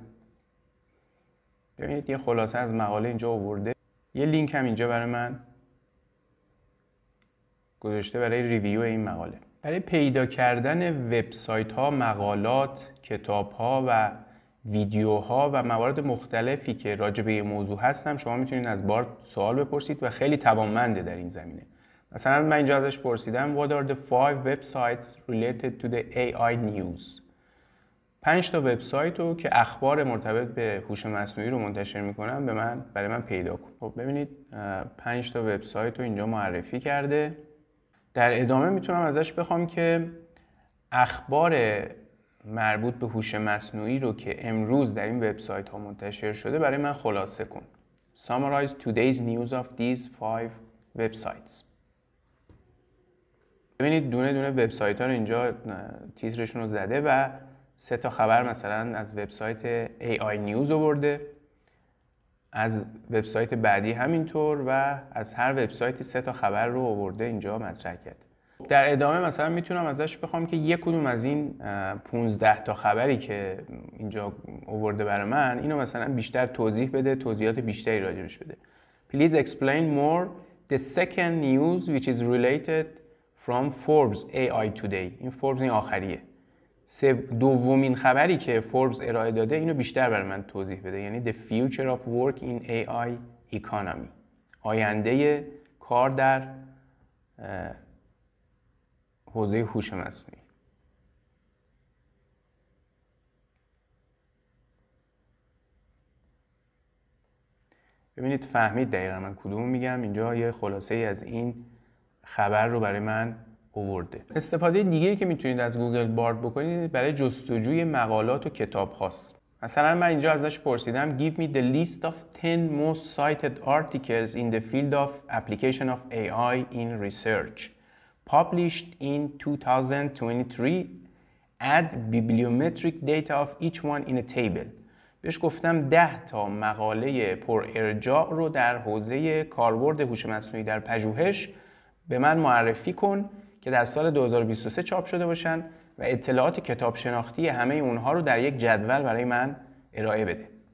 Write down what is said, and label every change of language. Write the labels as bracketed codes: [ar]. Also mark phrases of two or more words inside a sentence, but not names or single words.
[fa] ببینید یه خلاصه از مقاله اینجا آورده، یه لینک هم اینجا برای من گذاشته برای ریویو این مقاله. برای پیدا کردن وبسایت ها، مقالات، کتاب ها و ویدیوها و موارد مختلفی که راجع به این موضوع هستم شما میتونید از بارد سوال بپرسید و خیلی توانمنده در این زمینه. مثلا من اینجا ازش پرسیدم [en] What are the 5 websites related to the AI news؟ [fa] 5 تا وبسایت رو که اخبار مرتبط به هوش مصنوعی رو منتشر میکنن برای من پیدا کن. خب ببینید 5 تا وبسایت رو اینجا معرفی کرده. در ادامه میتونم ازش بخوام که اخبار مربوط به هوش مصنوعی رو که امروز در این وبسایت ها منتشر شده برای من خلاصه کن. [en] Summarize today's news of these 5 websites. [fa] ببینید دونه دونه وبسایت ها رو اینجا تیترشون رو زده و 3 تا خبر مثلا از وبسایت AI News آورده، از وبسایت بعدی همینطور و از هر وبسایتی 3 تا خبر رو آورده اینجا مطرح کرد. در ادامه مثلا میتونم ازش بخوام که یک کدوم از این 15 تا خبری که اینجا آورده برای من اینو مثلا بیشتر توضیح بده، توضیحات بیشتری راجعش بده. [en] Please explain more the second news which is related from Forbes AI Today. [fa] این فوربس این آخریه. دومین خبری که فوربس ارائه داده اینو بیشتر برای من توضیح بده، یعنی The Future of Work in AI Economy. آینده کار در حوزه هوش مصنوعی. ببینید فهمید دقیقا من کدوم میگم. اینجا یه خلاصه ای از این خبر رو برای من آورده. استفاده دیگه‌ای که میتونید از گوگل بارد بکنید برای جستجوی مقالات و کتاب هاست. مثلا من اینجا ازش پرسیدم [en] Give me the list of 10 most cited articles in the field of application of AI in research published in 2023. Add bibliometric data of each one in a table. [fa] بهش گفتم 10 تا مقاله پر ارجاع رو در حوزه کاربرد هوش مصنوعی در پژوهش به من معرفی کن که در سال 2023 چاپ شده باشن و اطلاعات کتاب شناختی همه اونها رو در یک جدول برای من ارائه بده.